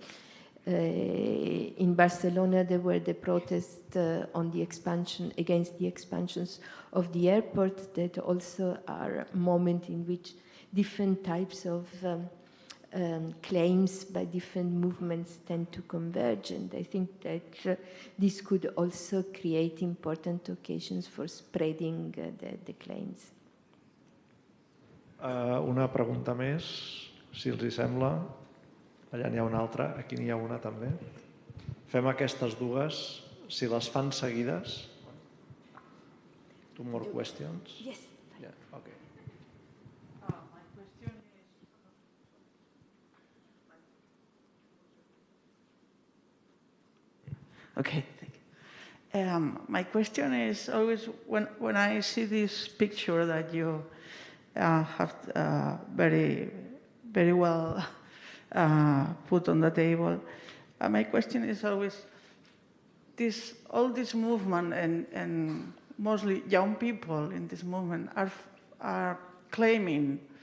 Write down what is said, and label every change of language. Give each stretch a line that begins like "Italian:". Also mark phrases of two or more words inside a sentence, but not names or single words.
English: In Barcelona, there were the protests on the expansion, against the expansions of the airport, that also are a moment in which different types of claims by different movements tend to converge, and I think that this could also create important occasions for spreading the claims.
Catalan: Una pregunta més, si els hi sembla. Allà n'hi ha una altra, aquí n'hi ha una també. Fem aquestes dues, si les fan seguides.
English: Two more questions? Yes. Yeah, okay. Okay, thank you. My question is always, when I see this picture that you have very, very well put on the table, my question is always, all this movement and mostly young people in this movement are claiming